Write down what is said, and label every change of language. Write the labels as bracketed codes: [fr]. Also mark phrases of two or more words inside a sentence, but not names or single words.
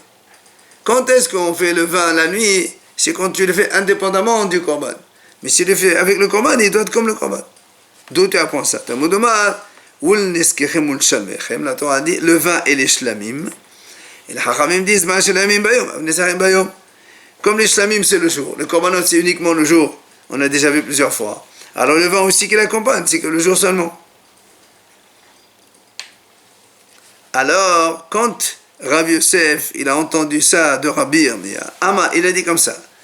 [fr] Quand est-ce qu'on fait le vin la nuit? C'est quand tu le fais indépendamment du korban. Mais si tu le fais avec le korban, il doit être comme le korban. D'où tu apprends ça? La Torah dit le vin et les shlamim. Et les hachamim disent [he] מה שלמים ביום, נסכים ביום. [fr] Comme les shlamim c'est le jour, le korbanot c'est uniquement le jour. On a déjà vu plusieurs fois. Alors le vin aussi qui l'accompagne, c'est que le jour seulement. Alors quand Rabbi Yosef, il a entendu ça de Rabbi Yirmiyah, il a dit comme ça.